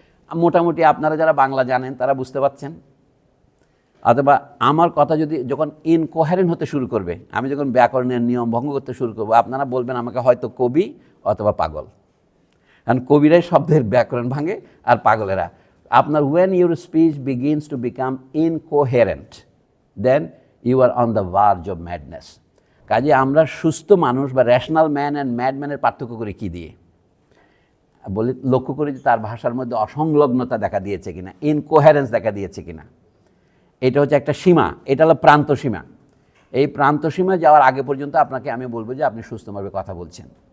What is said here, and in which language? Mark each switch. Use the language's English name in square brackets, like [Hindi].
[Bangla] মোটামুটি আপনারা যারা বাংলা জানেন তারা বুঝতে পারছেন। অথবা আমার কথা যদি যখন ইনকোহারেন্ট হতে শুরু করবে, আমি যখন ব্যাকরণের নিয়ম ভঙ্গ করতে শুরু করবো, আপনারা বলবেন আমাকে হয়তো কবি অথবা পাগল। কারণ কবিরাই শব্দের ব্যাকরণ ভাঙে আর পাগলেরা। আপনার [English] when your speech begins to become incoherent, then you are on the verge of madness. [Bangla] কাজে আমরা সুস্থ মানুষ বা [English] rational man and ম্যাডম্যানের [Bangla] পার্থক্য করি কী দিয়ে? বলি লক্ষ্য করি যে তার ভাষার মধ্যে অসংলগ্নতা দেখা দিয়েছে কিনা, ইনকোহেরেন্স দেখা দিয়েছে কিনা। এটা হচ্ছে একটা সীমা, এটা হলো প্রান্ত সীমা। এই প্রান্ত সীমা যাওয়ার আগে পর্যন্ত আপনাকে আমি বলবো যে আপনি সুস্থভাবে কথা বলছেন।